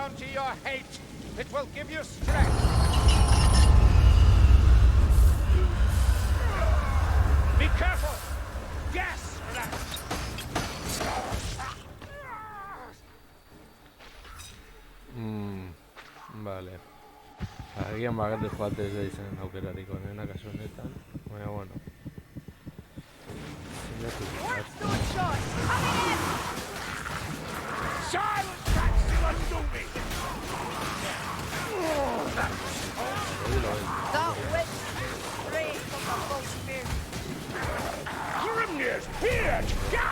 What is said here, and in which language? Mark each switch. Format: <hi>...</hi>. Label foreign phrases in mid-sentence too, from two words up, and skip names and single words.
<en>your hate. It will give you strength. Be careful! Gas rat!</en> <eu>Vale. Agian bagate joate ez da izan aukerarik onena kasu honetan. Baina, bueno.</eu> <en>Stone shot! Coming in! Silence, rats! You undo me! That witch straight from the Volsmere. Grimnir's here! Gas!</en>